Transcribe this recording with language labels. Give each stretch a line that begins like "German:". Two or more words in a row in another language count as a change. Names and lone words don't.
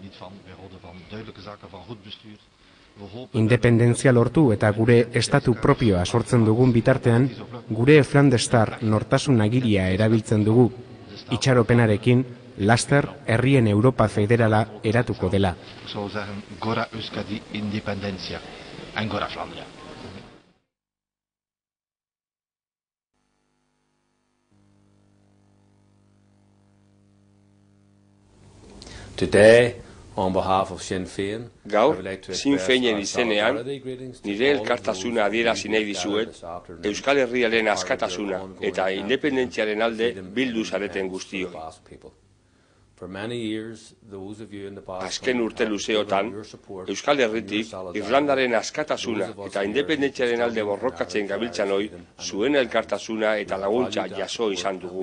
Basque: Independentzia lortu eta gure estatu propioa sortzen dugun bitartean, gure Flandestar nortasun agiria erabiltzen dugu, itxaropenarekin, laster herrien Europa federala eratuko dela. Gora Euskadi independentzia, en gora Flandria.
English: Today, on behalf of Sinn Féin,
Basque: gaur, Sinn Féinen izenean, nire elkartasuna adierazi nahi dizuet, Euskal Herriaren askatasuna eta independentziaren alde bildu zareten guztioi. Azken urte luzeotan, Euskal Herritik, Irlandaren askatasuna eta independentziaren alde borrokatzen gabiltzan hoi, zuen elkartasuna eta laguntza jaso izan dugu.